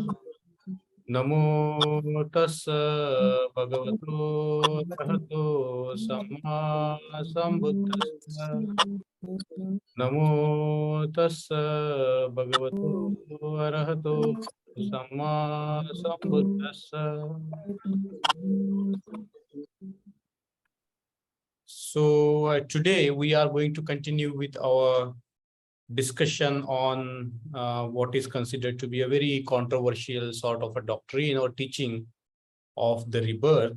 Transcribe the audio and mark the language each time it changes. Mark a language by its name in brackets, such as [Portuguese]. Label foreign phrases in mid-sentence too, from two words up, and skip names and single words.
[Pali] Namo tassa bhagavato arahato samma sambuddhassa. Namo tassa bhagavato arahato samma sambuddhassa. [English] So today we are going to continue with our discussion on what is considered to be a very controversial sort of a doctrine or teaching of the rebirth.